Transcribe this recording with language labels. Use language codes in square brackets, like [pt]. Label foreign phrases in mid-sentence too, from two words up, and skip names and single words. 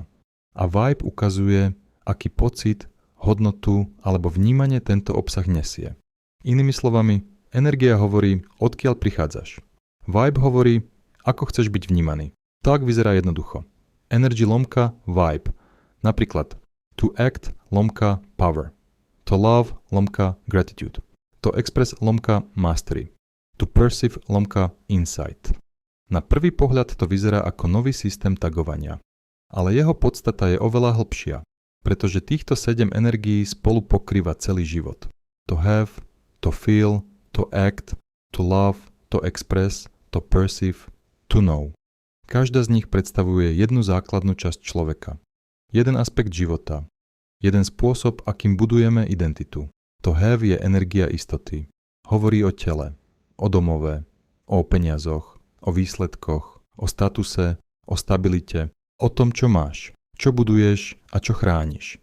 [sk] A vibe ukazuje, aký pocit, hodnotu alebo vnímanie tento obsah nesie. Inými slovami, energia hovorí, odkiaľ prichádzaš. Vibe hovorí, ako chceš byť vnímaný. Tak vyzerá jednoducho. Energy lomka vibe. Napríklad [en] to act [sk] lomka power. [en] To love [sk] lomka gratitude. [en] To express [sk] lomka mastery. [en] To perceive [sk] lomka insight. Na prvý pohľad to vyzerá ako nový systém tagovania. Ale jeho podstata je oveľa hlbšia, pretože týchto 7 energií spolu pokrýva celý život. [en] To have, to feel, to act, to love, to express, to perceive, to know. [sk] Každá z nich predstavuje jednu základnú časť človeka. Jeden aspekt života. Jeden spôsob, akým budujeme identitu. [en] To have [sk] je energia istoty. Hovorí o tele, o domove, o peniazoch, o výsledkoch, o statuse, o stabilite, o tom, čo máš, čo buduješ a čo chrániš.